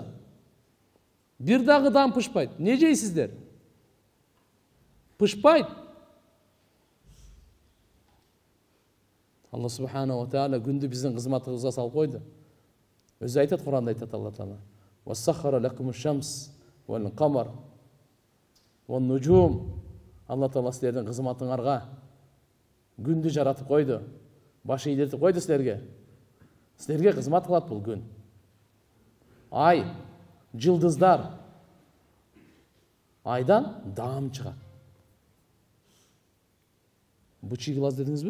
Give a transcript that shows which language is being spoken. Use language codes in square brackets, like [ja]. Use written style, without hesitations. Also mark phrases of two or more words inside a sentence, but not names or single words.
[ky] Бир дагы дам пышпайт. Не жейсиздер? Пышпайт. Алла Субханаху ва Таала күндү биздин кызматыбызга салып койду. Өзү айтат, Куранда айтат Алла Таала: [ar] "وسخر لكم الشمس والقمر والنجوم". [ky] Алла Таала силердин кызматыңарга күндү жаратып койду. Башы ийдетип койду силерге. Силерге кызмат кылат бул күн. Ай, жылдыздар. Айдан даам чыгат. [ru] Бычий глаз [ky] дедиңизби?